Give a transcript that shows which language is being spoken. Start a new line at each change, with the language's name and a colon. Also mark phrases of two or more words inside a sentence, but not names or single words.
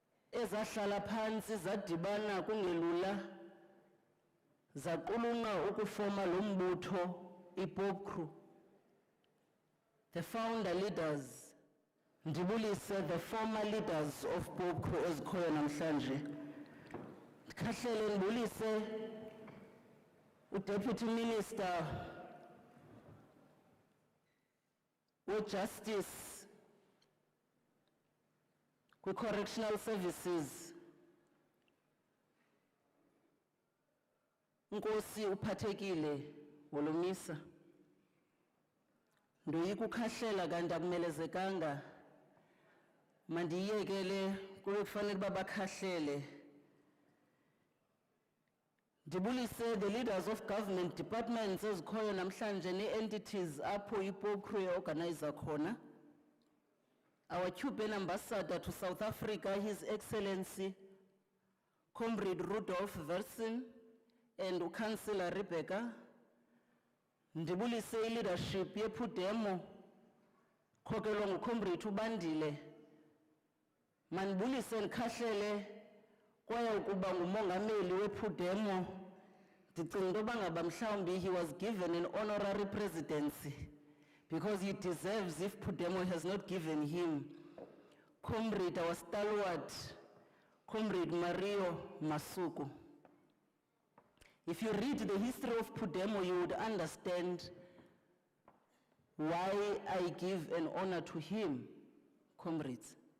Xhosa: ezahlala phansi zadibana kungelula zaqulunqa ukufoma lo mbutho iPOPCRU.
English: The founder leaders, ndibulise the former leaders of POPCRU
Xhosa: ezikhoyo namhlanje. Ndikhahlele ndibulise uDeputy Minister we-Justice kwi-Correctional Services, Nkosi uphathekile Wolomisa. Ndoyika ukhahlela kanti akumelezekanga mandiyekele kube kufanele babakhahlele. Ndibulise
English: the leaders of government departments
Xhosa: ezikhoyo namhlanje ne-entities apho iPOPCRU organizer khona.
English: Our Cuban ambassador to South Africa, His Excellency Comrade Rudolph Versen and Councillor Rebecca.
Xhosa: Ndibulise leadership yePhudemo khokelwa nguComrade uBandile. Mandibulise ndikhahlele kwaye ukuba ngumongameli wePhudemo. Ndicinga into yoba ngaba mhlawumbi
English: he was given an honorary presidency because he deserves if Phudemo has not given him. Comrade, our stalwart, Comrade Mario Masuku. If you read the history of Phudemo, you would understand why I give an honor to him, comrades.